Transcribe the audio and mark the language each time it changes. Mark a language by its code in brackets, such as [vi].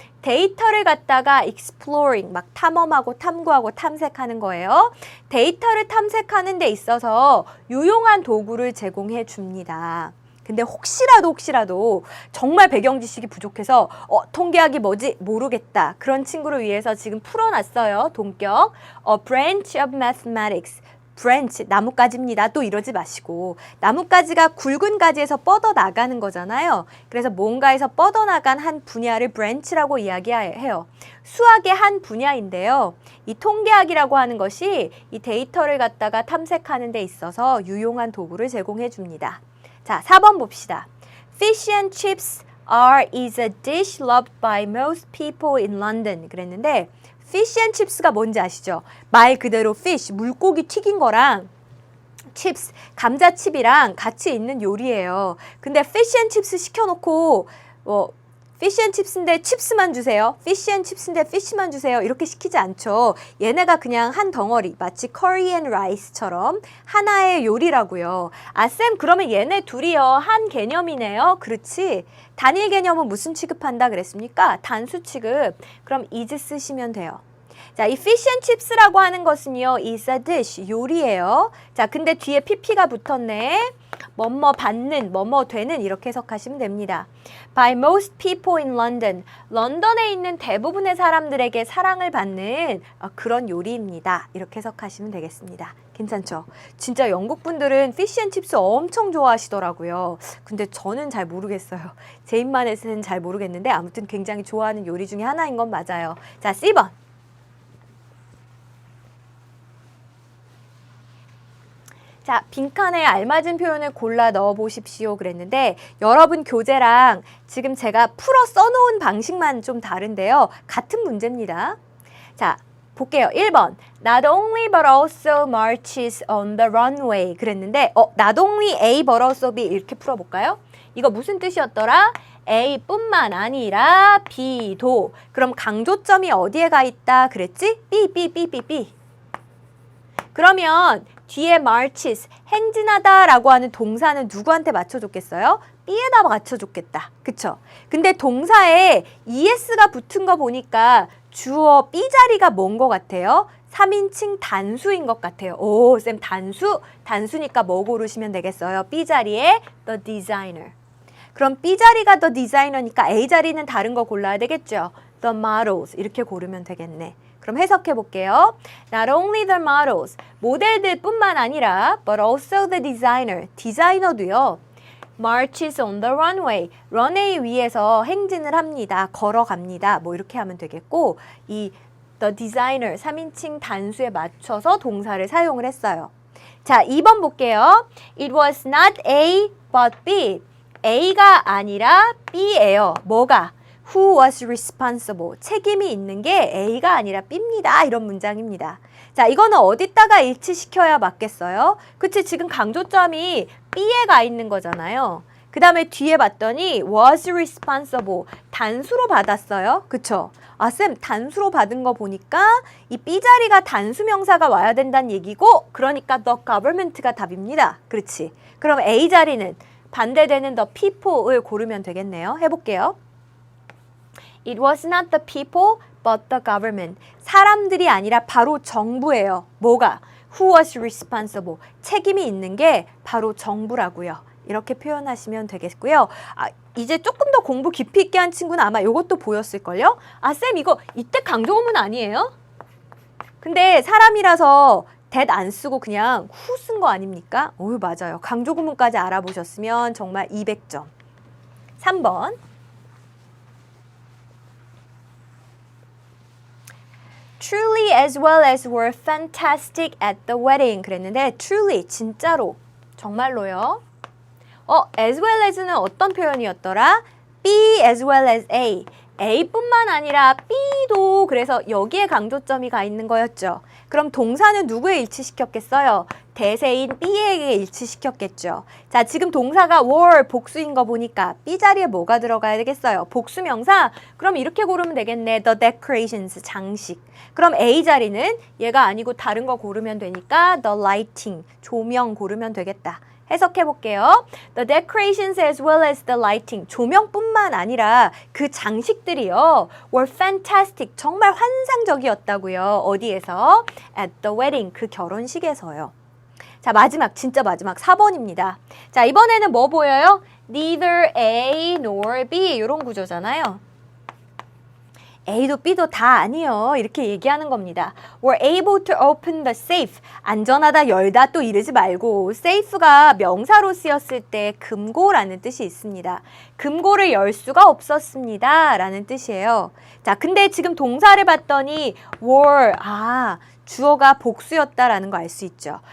[ko] 데이터를 갖다가 exploring, 막 탐험하고 탐구하고 탐색하는 거예요. 데이터를 탐색하는 데 있어서 유용한 도구를 제공해 줍니다. 근데 혹시라도 정말 배경 지식이 부족해서 통계학이 뭐지? 모르겠다. 그런 친구를 위해서 지금 풀어놨어요. 동격. [en] A branch of mathematics. [ko] branch, 나뭇가지입니다. 또 이러지 마시고 나뭇가지가 굵은 가지에서 뻗어나가는 거잖아요. 그래서 뭔가에서 뻗어나간 한 분야를 branch라고 이야기해요. 수학의 한 분야인데요. 이 통계학이라고 하는 것이 이 데이터를 갖다가 탐색하는 데 있어서 유용한 도구를 제공해 줍니다. 자, 4번 봅시다. [en] Fish and chips is a dish loved by most people in London. [ko] 그랬는데 fish and chips가 뭔지 아시죠? 말 그대로 fish, 물고기 튀긴 거랑 chips, 감자칩이랑 같이 있는 요리예요. 근데 fish and chips 시켜놓고 fish and chips인데 칩스만 주세요. fish and chips인데 fish만 주세요. 이렇게 시키지 않죠. 얘네가 그냥 한 덩어리, 마치 curry and rice처럼 하나의 요리라고요. 아, 쌤, 그러면 얘네 둘이요. 한 개념이네요. 그렇지. 단일 개념은 무슨 취급한다 그랬습니까? 단수 취급. 그럼 is 쓰시면 돼요. 자, 이 fish and chips라고 하는 것은요, [en] is a dish, [ko] 요리예요. 자, 근데 뒤에 pp가 붙었네. 뭐뭐 받는, 뭐뭐 되는 이렇게 해석하시면 됩니다. [en] By most people in London, [ko] 런던에 있는 대부분의 사람들에게 사랑을 받는 그런 요리입니다. 이렇게 해석하시면 되겠습니다. 괜찮죠? 진짜 영국 분들은 fish and chips 엄청 좋아하시더라고요. 근데 저는 잘 모르겠어요. 제 입맛에서는 잘 모르겠는데 아무튼 굉장히 좋아하는 요리 중에 하나인 건 맞아요. 자, C번. 자, 빈칸에 알맞은 표현을 골라 넣어 보십시오 그랬는데 여러분 교재랑 지금 제가 풀어 써놓은 방식만 좀 다른데요. 같은 문제입니다. 자, 볼게요. 1번. [en] Not only but also marches on the runway [ko] 그랬는데 [en] not only A but also B [ko] 이렇게 풀어볼까요? 이거 무슨 뜻이었더라? A뿐만 아니라 B도. 그럼 강조점이 어디에 가 있다 그랬지? B. 그러면 뒤에 marches, 행진하다라고 하는 동사는 누구한테 맞춰줬겠어요? B에다 맞춰줬겠다. 그쵸? 근데 동사에 es가 붙은 거 보니까 주어 B 자리가 뭔 것 같아요? 3인칭 단수인 것 같아요. 오, 쌤 단수? 단수니까 뭐 고르시면 되겠어요? B 자리에 the designer. 그럼 B 자리가 the designer니까 A 자리는 다른 거 골라야 되겠죠? the models 이렇게 고르면 되겠네. 그럼 해석해 볼게요. [en] Not only the models, [ko] 모델들 뿐만 아니라 [en] but also the designer, [ko] 디자이너도요. [en] marches on the runway, [ko] 런웨이 위에서 행진을 합니다. 걸어갑니다. 뭐 이렇게 하면 되겠고 이 the designer, 3인칭 단수에 맞춰서 동사를 사용을 했어요. 자, 2번 볼게요. [en] It was not A but B. [ko] A가 아니라 B예요. 뭐가? [en] Who was responsible? [ko] 책임이 있는 게 A가 아니라 B입니다. 이런 문장입니다. 자, 이거는 어디다가 일치시켜야 맞겠어요? 그치, 지금 강조점이 B에 가 있는 거잖아요. 그 다음에 뒤에 봤더니 was responsible. 단수로 받았어요. 그쵸? 아, 쌤, 단수로 받은 거 보니까 이 B 자리가 단수 명사가 와야 된다는 얘기고 그러니까 the government가 답입니다. 그렇지. 그럼 A 자리는 반대되는 the people을 고르면 되겠네요. 해볼게요. [en] It was not the people, but the government. [ko] 사람들이 아니라 바로 정부예요. [en] 뭐가? Who was responsible? [ko] 책임이 있는 게 바로 정부라고요. 이렇게 표현하시면 되겠고요. 아, 이제 조금 더 공부 깊이 있게 한 친구는 아마 이것도 보였을걸요? 아, 쌤, 이거 이때 강조구문 아니에요? 근데 사람이라서 that 안 쓰고 그냥 who 쓴 거 아닙니까? 오, 맞아요. 강조구문까지 알아보셨으면 정말 200점. 3번. [en] Truly as well as were fantastic at the wedding. [ko] 그랬는데 truly, 진짜로, 정말로요. as well as는 어떤 표현이었더라? [en] B as well as A. [ko] A뿐만 아니라 B도 그래서 여기에 강조점이 가 있는 거였죠. 그럼 동사는 누구에 일치시켰겠어요? 대세인 B에게 일치시켰겠죠. 자, 지금 동사가 were 복수인 거 보니까 B 자리에 뭐가 들어가야 되겠어요? 복수명사? 그럼 이렇게 고르면 되겠네. [en] The decorations, 장식. [ko] 그럼 A 자리는 얘가 아니고 다른 거 고르면 되니까 the lighting, 조명 고르면 되겠다. 해석해 볼게요. [en] The decorations as well as the lighting. [ko] 조명뿐만 아니라 그 장식들이요. [en] were fantastic. [ko] 정말 환상적이었다고요. 어디에서? [en] At the wedding. [ko] 그 결혼식에서요. 자, 마지막, 진짜 마지막 4번입니다. 자, 이번에는 뭐 보여요? [en] neither A nor B [ko] 이런 구조잖아요. A도 B도 다 아니요. 이렇게 얘기하는 겁니다. [en] were able to open the safe. [ko] 안전하다, 열다 또 이러지 말고 safe가 명사로 쓰였을 때 금고라는 뜻이 있습니다. 금고를 열 수가 없었습니다. 라는 뜻이에요. 자, 근데 지금 동사를 봤더니 were, 주어가 복수였다라는 거 알 수 있죠.